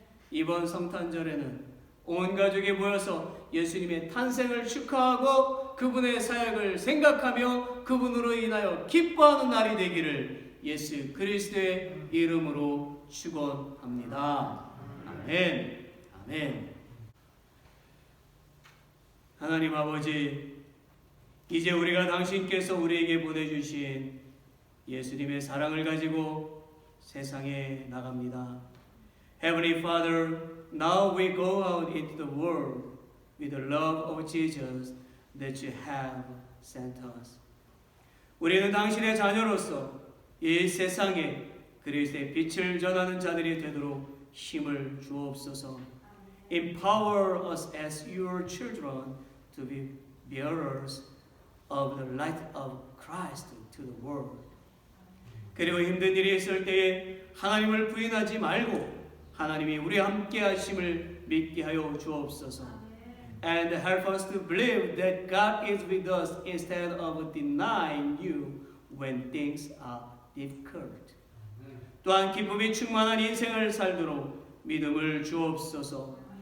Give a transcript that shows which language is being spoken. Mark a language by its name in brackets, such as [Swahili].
[Korean] 이번 성탄절에는 온 가족이 모여서 예수님의 탄생을 축하하고 그분의 사역을 생각하며 그분으로 인하여 기뻐하는 날이 되기를 예수 그리스도의 이름으로 축원합니다. 아멘. 아멘. 하나님 아버지, 이제 우리가 당신께서 우리에게 보내주신 예수님의 사랑을 가지고 세상에 나갑니다. [English] Heavenly Father, now we go out into the world with the love of Jesus that you have sent us. [Korean] 우리는 당신의 자녀로서 이 세상에 그리스도의 빛을 전하는 자들이 되도록 힘을 주옵소서. [English] Empower us as your children to be bearers of the light of Christ to the world. [Korean] 그리고 힘든 일이 있을 때에 하나님을 부인하지 말고 하나님이 우리와 함께 하심을 믿게 하여 주옵소서. [English] And help us to believe that God is with us instead of denying you when things are difficult. [Korean] 또한 기쁨이 충만한 인생을 살도록 믿음을 주옵소서.